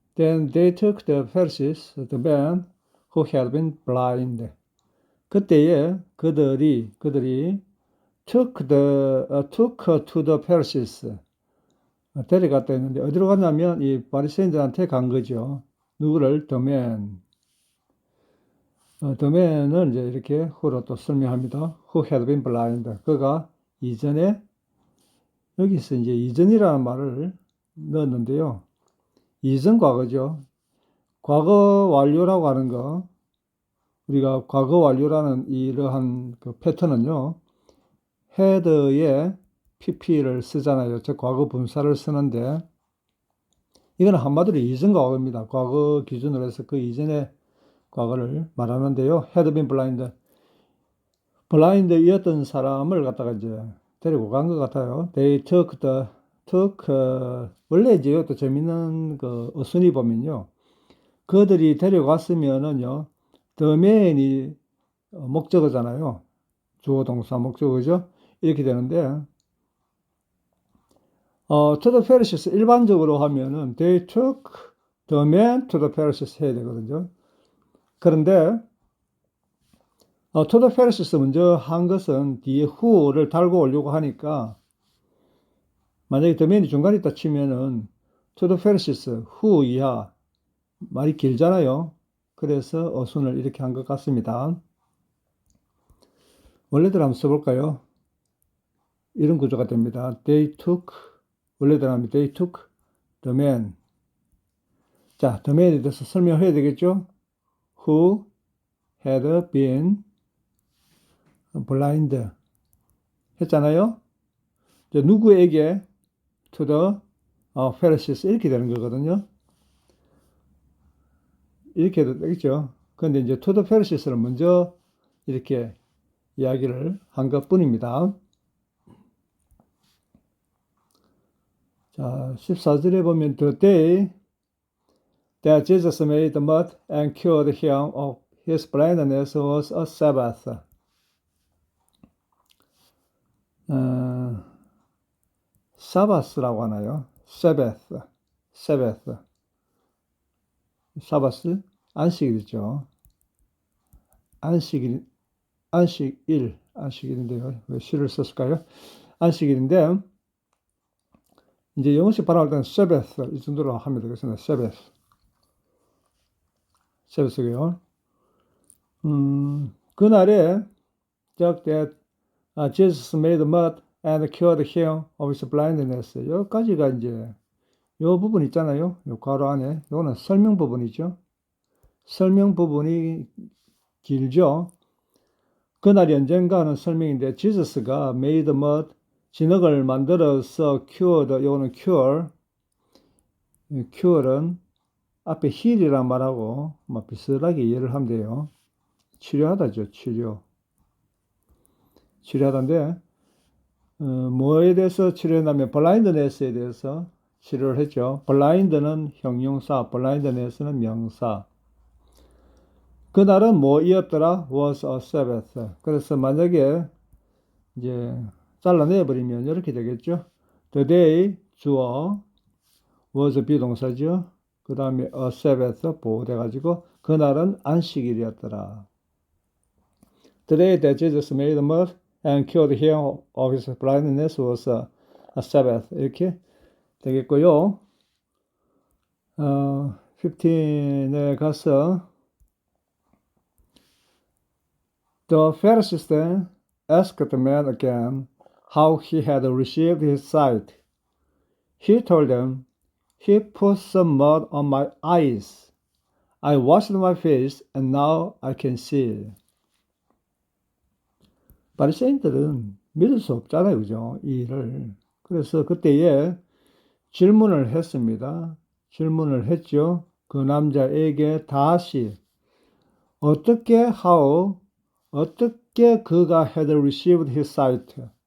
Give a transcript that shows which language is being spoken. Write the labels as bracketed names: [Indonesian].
[English] Then they took the Pharisees, the man who had been blind. [Korean] 그때에 그들이 [English] took to the Pharisees. [Korean] 데려갔다 했는데 어디로 갔냐면 이 바리새인들한테 간 거죠. 누구를? [English] The man. [Korean] The man은 이제 이렇게 후로 또 설명합니다. [English] Who had been blind. [Korean] 그가 이전에, 여기서 이제 이전이라는 말을 넣었는데요. 이전 과거죠. 과거 완료라고 하는 거, 우리가 과거 완료라는 이러한 그 패턴은요, had에 pp를 쓰잖아요. 즉 과거 분사를 쓰는데, 이거는 한마디로 이전 과거입니다. 과거 기준으로 해서 그 이전의 과거를 말하는데요. [English] had been blind. [Korean] 블라인드였던 사람을 갖다가 이제 데리고 간 것 같아요. [English] They took [Korean] 원래 이제 또 재밌는 그 어순이 보면요. 그들이 데려갔으면은요. the man이 목적어잖아요. 주어 동사 목적어죠. 이렇게 되는데, [English] to the Pharisees [Korean] 일반적으로 하면은 [English] they took the man to the Pharisees [Korean] 해야 되거든요. 그런데 [English] to the Pharisees [Korean] 먼저 한 것은 뒤에 who를 달고 오려고 하니까 만약에 the man이 중간에 있다 치면은 [English] to the Pharisees who [Korean] 이하 말이 길잖아요. 그래서 어순을 이렇게 한 것 같습니다. 원래대로 한번 써볼까요? 이런 구조가 됩니다. [English] They took, [Korean] 원래대로 하면 [English] they took the man. [Korean] 자, the man에 대해서 설명해야 되겠죠? [English] Who had been blind [Korean] 했잖아요. 이제 누구에게 [English] to the Pharisees [Korean] 이렇게 되는 거거든요. 이렇게 해도 되겠죠. 그런데 이제 [English] to the Pharisees [Korean] 를 먼저 이렇게 이야기를 한 것 뿐입니다. 자, 14절에 보면 [English] the day that Jesus made mud and cured him of his blindness was a Sabbath. [Korean] 사바스라고 하나요? Sabbath. 사바스? 안식일이죠. 안식일인데요. 왜 시를 썼을까요? 안식일인데, 이제 영어식 발음할 때는 Sabbath, 이 정도로 하면 되겠습니다. Sabbath고요. 그날에, [English] that Jesus made mud and cured him of his blindness. [Korean] 여기까지가 이제, 요 부분 있잖아요. 요 괄호 안에. 요거는 설명 부분이죠. 설명 부분이 길죠. 그날이 언젠가는 설명인데, 지저스가 [English] made mud, [Korean] 진흙을 만들어서 cured, 요거는 cure는 앞에 heal이란 말하고 비슷하게 이해를 하면 돼요. 치료하다죠, 치료하다인데, 뭐에 대해서 치료했냐면, blindness에 대해서 치료를 했죠. blind는 형용사, blindness는 명사. 그날은 뭐이었더라? [English] was a Sabbath. [Korean] 그래서 만약에 이제 잘라내버리면 이렇게 되겠죠. [English] The day, [Korean] 주어, was 비동사죠. 그 다음에 [English] a Sabbath, [Korean] 보호돼가지고 그날은 안식일이었더라. [English] The day that Jesus made mud and cured him of his blindness was a Sabbath. [Korean] 이렇게 되겠고요. 15에 가서 [English] The Pharisees then asked the man again how he had received his sight. He told them, He put some mud on my eyes. I washed my face and now I can see. [Korean] 바리새인들은 믿을 수 없잖아요, 그죠? 이 일을. 그래서 그때에 질문을 했습니다. 질문을 했죠. 그 남자에게 다시 어떻게 그가 [English] had received his sight.